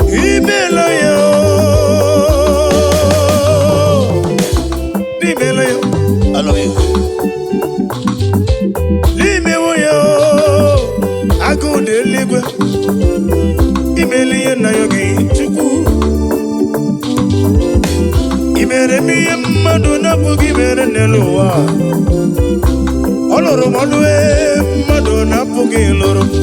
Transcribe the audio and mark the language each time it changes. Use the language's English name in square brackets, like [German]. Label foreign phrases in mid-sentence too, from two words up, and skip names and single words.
[Igbo] Imela ya. Imela ya. [English] I love you. [Igbo] Imewo ya. Agụ dị eluigwe. Imela ihe na ya gị, Chukwu. I mere m ihe mmadụ na-apụghị mere n'elu ụwa. Ọ lụrụ m ọlụ, ee, mmadụ na-apụghị ịlụrụ.